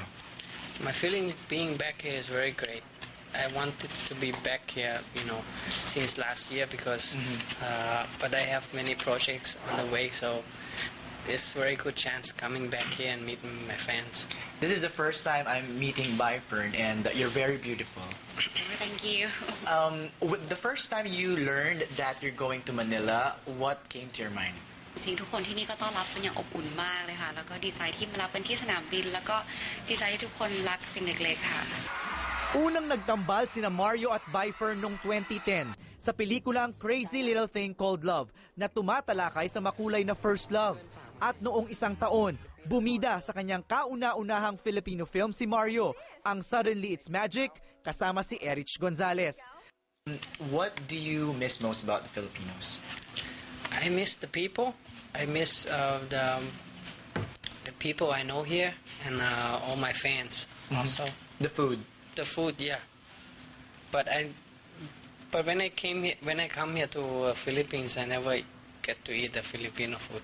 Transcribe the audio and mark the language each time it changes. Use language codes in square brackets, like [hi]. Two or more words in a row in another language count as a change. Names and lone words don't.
[en] My feeling being back here is very great. I wanted to be back here, since last year because, but I have many projects on the way, so it's a very good chance coming back here and meeting my fans. This is the first time I'm meeting Byfern, and you're very beautiful. Thank you. The first time you learned that you're going to Manila, what came to your mind? [th] จริงๆทุกคนที่นี่ก็ต้อนรับเป็นอย่างอบอุ่นมากเลยค่ะแล้วก็ดีใจที่มารับกันที่สนามบินแล้วก็ดีใจที่ทุกคนรักสิ่งเล็กๆค่ะ [tl] Unang nagtambal sina Mario at Byfern noong 2010 sa pelikulang Crazy Little Thing Called Love na tumatalakay sa makulay na [en] first love. [tl] At noong isang taon, bumida sa kanyang kauna-unahang [en] Filipino film [tl] si Mario, ang Suddenly It's Magic, kasama si Erich Gonzalez. [en] What do you miss most about the Filipinos? I miss the people. I miss the people I know here and all my fans also. The food. The food, yeah. But when I come here to Philippines, I never get to eat the Filipino food.